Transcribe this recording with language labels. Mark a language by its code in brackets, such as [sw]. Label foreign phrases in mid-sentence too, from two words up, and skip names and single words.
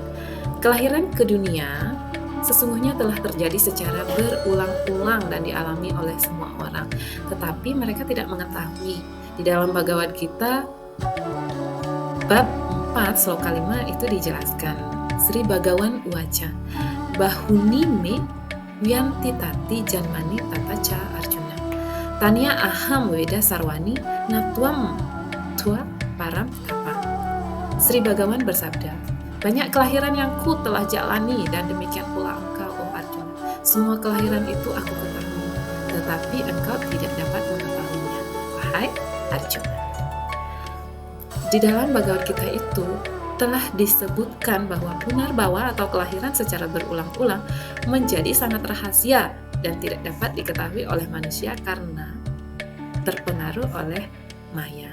[id] Kelahiran ke dunia sesungguhnya telah terjadi secara berulang-ulang dan dialami oleh semua orang, tetapi mereka tidak mengetahui. Di dalam Bhagavad Gita bab 4 sloka 5 itu dijelaskan, [sa] Sri Bhagawan Uwaca, Bahuni me Vyanti tati janmani tata ca Arjuna, Tanya aham weda sarwani natwam tua param tapa. [id] Sri Bhagawan bersabda, banyak kelahiran yang ku telah jalani dan demikian pula engkau, oh Arjuna. Semua kelahiran itu aku ketahui, tetapi engkau tidak dapat mengetahuinya, wahai Arjuna. Di dalam Bhagavad Gita itu telah disebutkan bahwa Punarbawa atau kelahiran secara berulang-ulang menjadi sangat rahasia dan tidak dapat diketahui oleh manusia karena terpengaruh oleh Maya.